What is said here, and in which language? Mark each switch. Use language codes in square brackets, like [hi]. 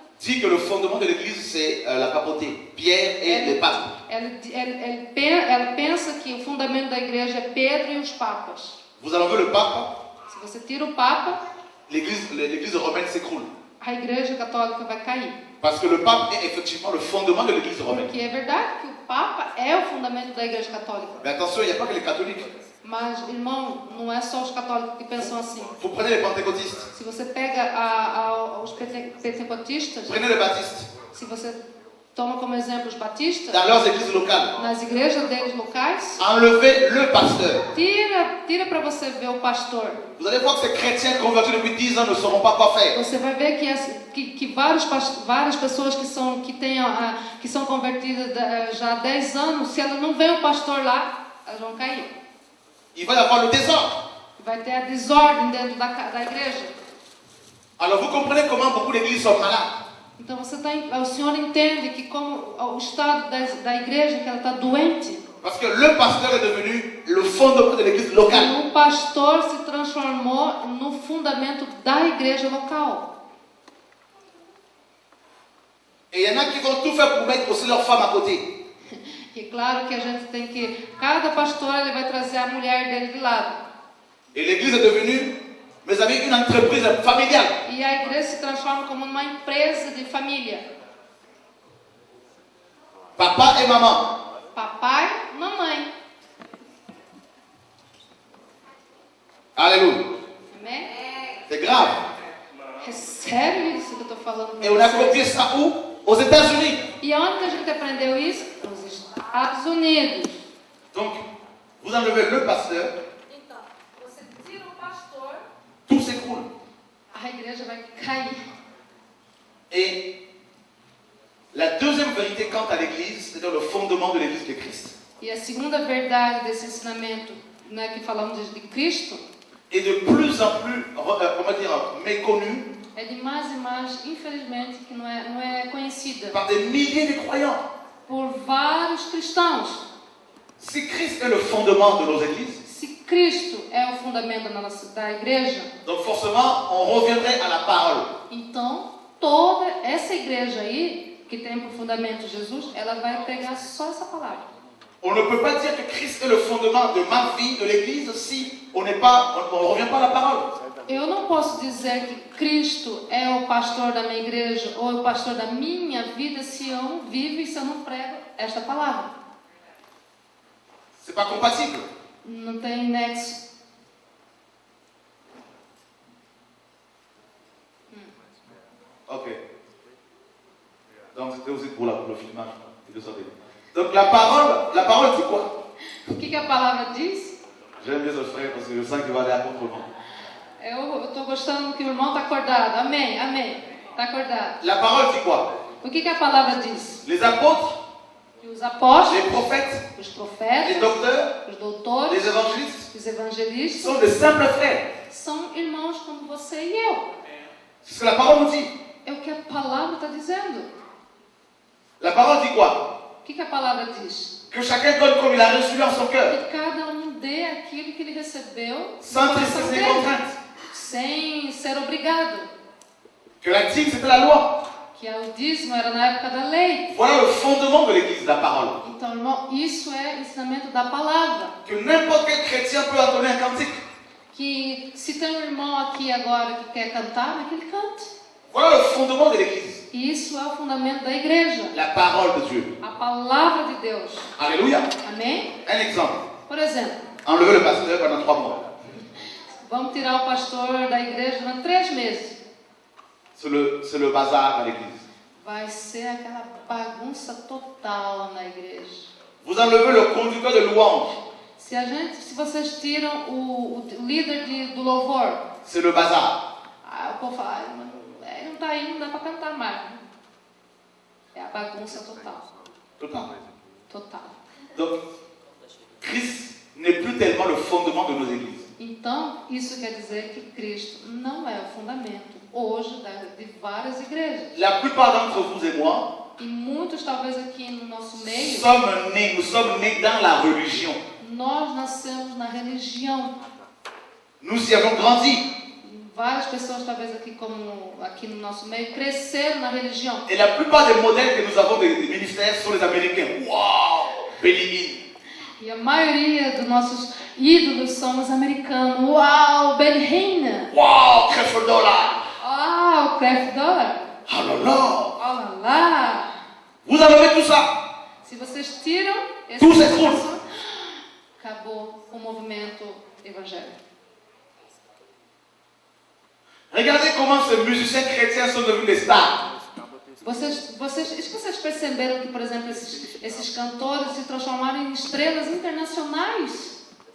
[fr] dit que le fondement de l'église, c'est la papauté, Pierre et les papes. [pt] ela pensa que o fundamento da igreja é Pedro e os papas. [fr] Vous allez enlever le pape, [pt] Se você tira o papa, [fr] l'église romaine s'écroule. [pt] a igreja católica vai cair. [fr] Parce que le pape est effectivement le fondement de l'église romaine. [pt] Porque é verdade que Papa é o fundamento da Igreja Católica. [fr] Mais attention, il n'y a pas que les catholiques. [pt] Mas, irmão, não é só os católicos que pensam assim. [fr] Vous prenez les pentecôtistes, [pt] Se você pega os pentecostistas, [fr] prenez les baptistes, [pt] se você toma como exemplo os batistas, [fr] dans leurs églises locales. [pt] nas igrejas deles locais, [fr] Enlevez le pasteur. [pt] tira para você ver o pastor. [fr] Vous allez voir que ces chrétiens convertis depuis 10 ans ne sauront pas quoi faire. [pt] Você vai ver que várias pessoas que são convertidas já há 10 anos, se ela não vê o pastor lá, elas vão cair. [fr] Il va y avoir le désordre. [pt] Vai ter a desordem dentro da igreja. [fr] Alors vous comprenez comment beaucoup d'églises sont malades. [pt] Então o senhor entende que como o estado da igreja, que ela está doente. [fr] Parce que le pasteur est devenu le fondement de l'église locale. [pt] O pastor se transformou no fundamento da igreja local. [fr] Et il y en a qui vont tout faire pour mettre aussi leur femme à côté. [pt] E claro que a gente tem que... Cada pastor ele vai trazer a mulher dele de lado. [fr] Et l'église est devenue, mes amis, une entreprise familiale. [pt] E a igreja se transforma como uma empresa de família. [fr] Papa et maman. [pt] Papai, mamãe. [fr] Alléluia. [pt] Amém? [fr] C'est grave. [pt] É sério isso que eu estou falando para [fr] Et on a [pt] vocês? [fr] copié ça où? Aux États-Unis. [pt] E onde que a gente aprendeu isso? Nos Estados Unidos. [fr] Donc, vous enlevez le pasteur, [pt] Então, você tira o pastor, [fr] tout s'écroule. [pt] a igreja vai cair. [fr] Et la deuxième vérité quant à l'église, c'est-à-dire le fondement de l'église de Christ, [pt] E a segunda verdade desse ensinamento, né, que falamos de Cristo, [fr] est de plus en plus, comment dire, méconnue [pt] é de mais e mais, infelizmente, que não é conhecida [fr] par des milliers de croyants. [pt] por vários cristãos. [fr] Si Christ est le fondement de nos églises, [pt] Se Cristo é o fundamento da igreja, [fr] donc forcément, on reviendrait à la parole. [pt] então toda essa igreja aí, que tem por fundamento Jesus, ela vai pegar só essa palavra. [fr] On ne peut pas dire que Christ est le fondement de ma vie, de l'église, si on ne revient pas à la parole. [pt] Eu não posso dizer que Cristo é o pastor da minha igreja ou o pastor da minha vida se eu não vivo e se eu não prego esta palavra. [fr] C'est pas compatible. [pt] Não tem nexo. Ok. [fr] Donc c'était aussi pour le filmage. Donc la parole c'est quoi? [pt] O que a palavra diz? [fr] J'aime bien ce frère parce que je sens qu'il va aller à contre-vent. [pt] Eu estou gostando que o irmão está acordado. Amém, amém. Está acordado. [fr] La parole c'est quoi? [pt] O que a palavra diz? [fr] Les apôtres, [pt] Que os apóstolos, [fr] les prophètes, [pt] os [fr] les [pt] profetas, [fr] docteurs, [pt] os doutores, [fr] les évangélistes [pt] os evangelistas [fr] sont des simples frères. [pt] são irmãos como você e eu. [fr] C'est ce que la parole nous dit. [pt] É o que a palavra está dizendo. [fr] La parole dit quoi? [pt] O que a palavra diz? [fr] Que chacun donne comme il a reçu en son cœur, [pt] Que cada um dê aquilo que ele recebeu [fr] sans [pt] no coração [fr] tristesse ni [pt] dele, [fr] contrainte. [pt] sem ser obrigado. [fr] Que la dîme c'était la loi. [pt] Que o dízimo era na época da lei. [fr] Voilà le fondement de l'église, la parole. [pt] Então, irmão, isso é ensinamento da palavra. [fr] Que n'importe quel chrétien peut entonner un cantique. [pt] Que se tem um irmão aqui agora que quer cantar, que ele cante. [fr] Voilà le fondement de l'église, [pt] Isso é o fundamento da igreja. [fr] la parole de Dieu. [pt] A palavra de Deus. [fr] Alléluia. [pt] Amém? [fr] Un exemple. [pt] Por exemplo, [fr] Enlever le pasteur pendant 3 mois. [pt] vamos tirar o pastor da igreja durante 3 meses. [fr] C'est le bazar à l'église. [pt] Vai ser aquela bagunça total na igreja. [fr] Vous enlevez le conducteur de louange. [pt] Se vocês tiram o líder do louvor, [fr] C'est le bazar. [pt] o povo fala, ele não está aí, não dá para cantar mais. É a bagunça total. Total. Total. [fr] Donc, Christ n'est plus tellement le fondement de nos églises. [pt] Então, isso quer dizer que Cristo não é o fundamento hoje de várias igrejas. [fr] La plupart d'entre vous et moi, [pt] E muitos, talvez aqui no nosso meio, [fr] nous sommes nés dans la religion. [pt] nós nascemos na religião. [fr] Nous y avons grandi. [pt] Várias pessoas, talvez aqui no nosso meio, cresceram na religião. [fr] Et la plupart des modèles que nous avons des ministères sont les Américains. Waouh, Benny [pt] E a maioria dos nossos ídolos são os americanos. Uau, Ben Hinn! [fr] Waouh, Crefeld Dollar. [pt] Uau, Kraft Dollar! [fr] Oh là là. [pt] Olha lá! [fr] Vous enlevez tout ça. [pt] Se Se vocês tiram esse Tudo [fr] s'écroule. [pt] processo, acabou o movimento evangélico. [fr] Regardez comment ces musiciens chrétiens sont devenus des stars. [pt] Vocês perceberam que, por exemplo, esses cantores se transformaram em estrelas internacionais?